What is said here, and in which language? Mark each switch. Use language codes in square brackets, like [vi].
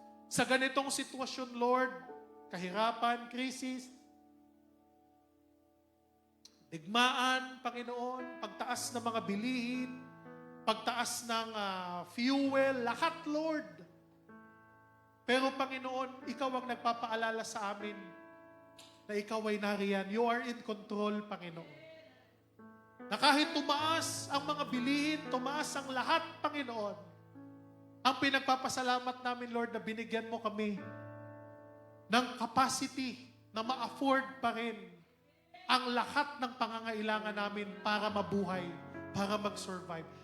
[tl] Sa ganitong sitwasyon, Lord, kahirapan, krisis, digmaan, Panginoon, pagtaas ng mga bilihin, pagtaas ng fuel, lahat, Lord. Pero, Panginoon, ikaw ang nagpapaalala sa amin na ikaw ay nariyan. [en] You are in control, Panginoon. [tl] Na kahit tumaas ang mga bilihin, tumaas ang lahat, Panginoon, ang pinagpapasalamat namin, Lord, na binigyan mo kami ng capacity na ma-afford pa rin ang lahat ng pangangailangan namin para mabuhay, para mag-survive.